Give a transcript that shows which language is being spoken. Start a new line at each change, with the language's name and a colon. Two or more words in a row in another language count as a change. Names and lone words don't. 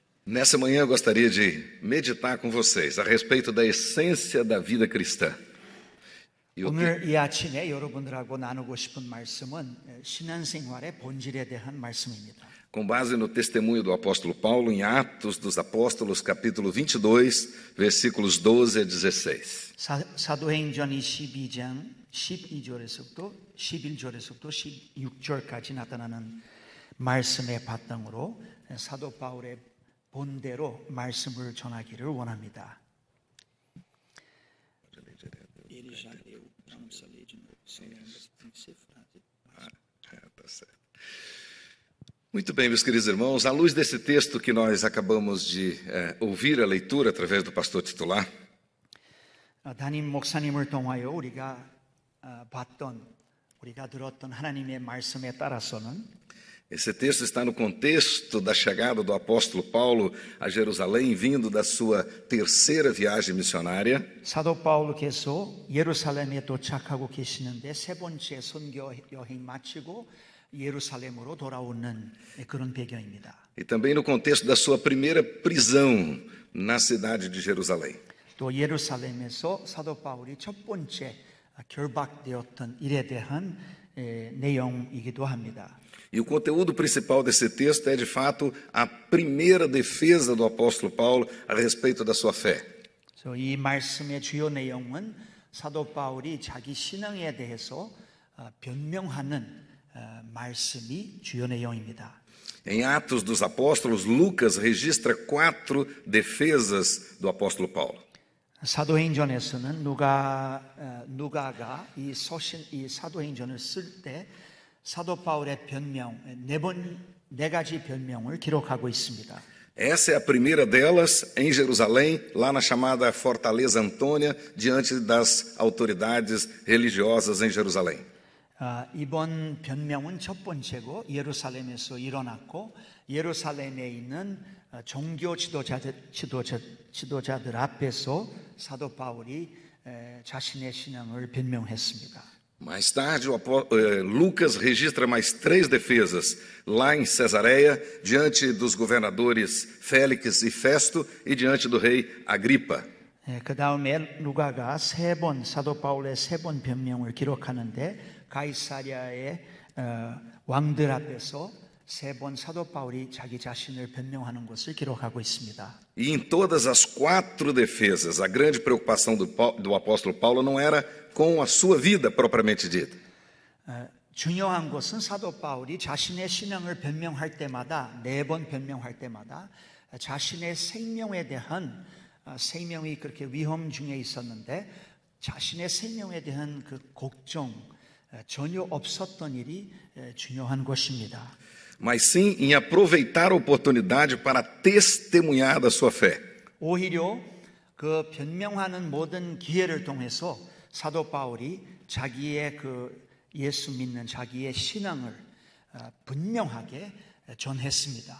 Portuguese: Nessa manhã eu gostaria de meditar com vocês a respeito da essência da vida cristã.
Korean: 오늘 이 아침에 여러분들하고 나누고 싶은 말씀은 신앙생활의 본질에 대한 말씀입니다.
Portuguese: Com base no testemunho do apóstolo Paulo em Atos dos Apóstolos, capítulo 22, versículos 12 a 16.
Korean: 사도행전 22장 12절에서부터 11절에서부터 16절까지 나타나는 말씀의 바탕으로 사도 바울의 본대로 말씀을 전하기를 원합니다.
Portuguese: Muito bem, meus queridos irmãos, à luz desse texto que nós acabamos de ouvir a leitura através do pastor titular,
Korean: 담임 목사님을 통하여 우리가 들었던 하나님의 말씀에 따라서는
Portuguese: esse texto está no contexto da chegada do apóstolo Paulo a Jerusalém, vindo da sua terceira viagem missionária.
Korean: 사도 바울께서 예루살렘에 도착하고 계시는데 세 번째 선교 여행 마치고 예루살렘으로 돌아오는 그런 배경입니다.
Portuguese: E também no contexto da sua primeira prisão na cidade de Jerusalém.
Korean: 또 예루살렘에서 사도 바울이 첫 번째 결박되었던 일에 대한 내용이기도 합니다.
Portuguese: E o conteúdo principal desse texto é, de fato, a primeira defesa do apóstolo Paulo a respeito da sua fé.
Korean: 이 말씀의 주요 내용은 사도 바울이 자기 신앙에 대해서 변명하는 말씀이 주요 내용입니다.
Portuguese: Em Atos dos Apóstolos, Lucas registra 4 defesas do apóstolo Paulo.
Korean: 사도행전에서는 누가가 이 사도행전을 쓸 때 사도 바울의 변명 네 가지 변명을 기록하고 있습니다.
Portuguese: Essa é a primeira delas em Jerusalém, lá na chamada Fortaleza Antônia, diante das autoridades religiosas em Jerusalém.
Korean: 이번 변명은 첫 번째고 예루살렘에서 일어났고 예루살렘에 있는 종교 지도자들 앞에서 사도 바울이 자신의 신앙을 변명했습니다.
Portuguese: Mais tarde, Lucas registra mais 3 defesas lá em Cesareia, diante dos governadores Félix e Festo e diante do rei Agripa.
Korean: 그 다음에 누가가 사도 바울의 세 번 변명을 기록하는데 가이사랴의 왕들 앞에서 세 번 사도 바울이 자기 자신을 변명하는 것을 기록하고 있습니다.
Portuguese: E em todas as 4 defesas, a grande preocupação do apóstolo Paulo não era com a sua vida propriamente dita.
Korean: 중요한 것은 사도 바울이 자신의 신앙을 변명할 때마다 네 번 변명할 때마다 자신의 생명에 대한 생명이 그렇게 위험 중에 있었는데 자신의 생명에 대한 그 걱정 전혀 없었던 일이 중요한 것입니다.
Portuguese: Mas sim em aproveitar a oportunidade para testemunhar da sua fé.
Korean: 오히려 그 변명하는 모든 기회를 통해서 사도 바울이 자기의 예수 믿는 자기의 신앙을 분명하게 전했습니다.